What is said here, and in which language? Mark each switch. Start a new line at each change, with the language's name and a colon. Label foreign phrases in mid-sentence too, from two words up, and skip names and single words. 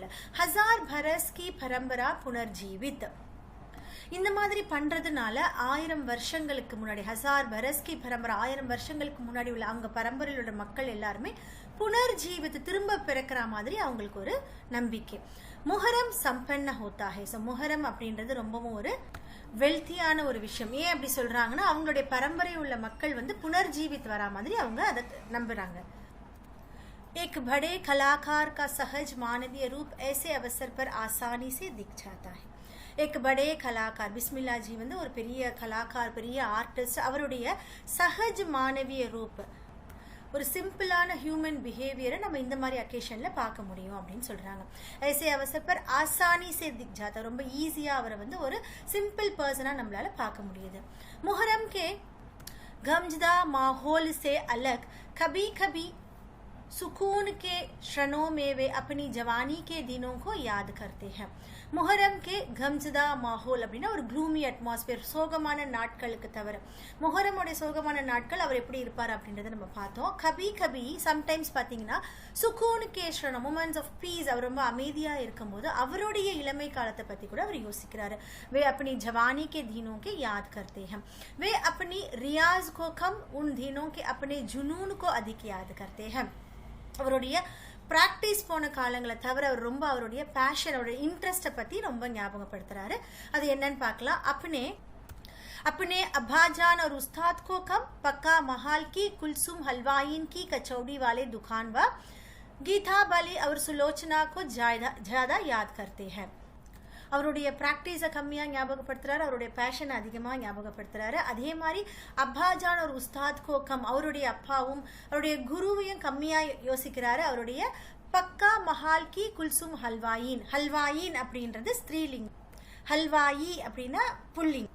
Hindi: हज़ार बरस की परंपरा पुनर्जीवित,
Tamil: இந்த மாதிரி பண்றதுனால 1000 வருஷங்களுக்கு முன்னாடி,
Hindi: हज़ार बरस की परंपरा,
Tamil: 1000 வருஷங்களுக்கு முன்னாடி உள்ள அவங்க பரம்பரையிலோட மக்கள் எல்லாருமே புனர்ஜீவித், திரும்ப பிறக்கிற மாதிரி அவங்களுக்கு ஒரு நம்பிக்கை.
Hindi: मुहर्रम संपन्न होता है.
Tamil: ஸோ முஹரம் அப்படின்றது ரொம்பவும் ஒரு வெல்த்தியான ஒரு விஷயம். ஏன் அப்படி சொல்றாங்கன்னா அவங்களுடைய பரம்பரை உள்ள மக்கள் வந்து புனர்ஜீவித் வரா மாதிரி அவங்க அதை நம்புறாங்க.
Hindi: एक बड़े कलाकार का सहज मानवीय रूप ऐसे अवसर पर आसानी से दिख जाता है. एक बड़े कलाकार, बिस्मिल्ला जी
Tamil: வந்து ஒரு பெரிய கலாக்கார், பெரிய ஆர்டிஸ்ட், அவருடைய
Hindi: सहज मानवीय रूप,
Tamil: ஒரு சிம்பிளான
English: human behavior
Tamil: நம்ம இந்த மாதிரி அக்கேஷன்ல பார்க்க முடியும் அப்படின்னு சொல்றாங்க.
Hindi: ऐसे अवसर पर आसानी से दिख जाता,
Tamil: ரொம்ப ஈஸியா அவரை வந்து ஒரு சிம்பிள் பர்சனா நம்மளால பார்க்க முடியுது.
Hindi: मुहर्रम के गमजदा माहौल से अलग कभी कभी सुकून के क्षणों में वे अपनी जवानी के दिनों को याद करते हैं. मुहर्रम के गमजदा माहौल
Tamil: அப்படின்னா ஒரு
English: gloomy atmosphere,
Tamil: சோகமான நாட்களுக்கு தவிர முஹரமுடைய சோகமான நாட்கள் அவர் எப்படி இருப்பார் அப்படின்றத நம்ம பார்த்தோம்.
Hindi: कभी कभी
Tamil: சம்டைம்ஸ் பார்த்தீங்கன்னா சுகூனுக்கேஸ்வரன்
English: moments of peace,
Tamil: அவர் ரொம்ப அமைதியாக இருக்கும்போது அவருடைய இளமை காலத்தை பற்றி கூட அவர் யோசிக்கிறாரு.
Hindi: வே अपनी जवानी के दिनों के याद करते हैं. वे अपनी रियाज को कम उन दिनों के अपने जुनून को अधिक याद करते हैं.
Tamil: அவருடைய ப்ராக்டிஸ் போன காலங்களை தவிர அவர் ரொம்ப அவருடைய பேஷன், அவருடைய இன்ட்ரெஸ்ட்டை பற்றி ரொம்ப ஞாபகப்படுத்துறாரு. அது என்னன்னு பார்க்கலாம்.
Hindi: अपने अब्बाजान और उस्ताद को कम पक्का महाल की कुलसुम हलवाइन की कचौड़ी वाले दुकान व गीता बाली और सुलोचना को ज़्यादा याद करते हैं.
Tamil: அவருடைய ப்ராக்டிஸை கம்மியாக ஞாபகப்படுத்துறாரு, அவருடைய பேஷனை அதிகமாக ஞாபகப்படுத்துறாரு. அதே மாதிரி அப்பாஜான் ஒரு
Hindi: उस्ताद को कम,
Tamil: அவருடைய அப்பாவும் அவருடைய குருவையும் கம்மியாக யோசிக்கிறாரு. அவருடைய
Hindi: पक्का महाल की कुलसुम हलवाइन,
Tamil: ஹல்வாயின் அப்படின்றது ஸ்திரீலிங், ஹல்வாயி அப்படின்னா புல்லிங்.